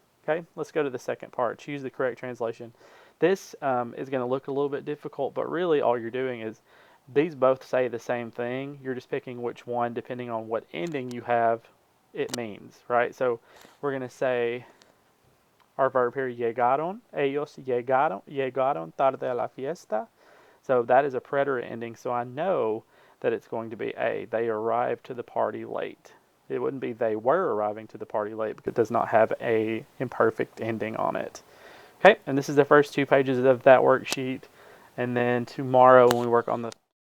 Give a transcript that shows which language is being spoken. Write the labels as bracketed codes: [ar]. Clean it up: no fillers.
[en] Okay, let's go to the second part. Choose the correct translation. This is going to look a little bit difficult, but really all you're doing is these both say the same thing. You're just picking which one, depending on what ending you have, it means, right? So we're going to say our verb here, llegaron. [es] Ellos llegaron tarde a la fiesta. [en] So that is a preterite ending, so I know that it's going to be A. They arrived to the party late. It wouldn't be they were arriving to the party late because it does not have a imperfect ending on it. Okay, and this is the first 2 pages of that worksheet. And then tomorrow when we work on the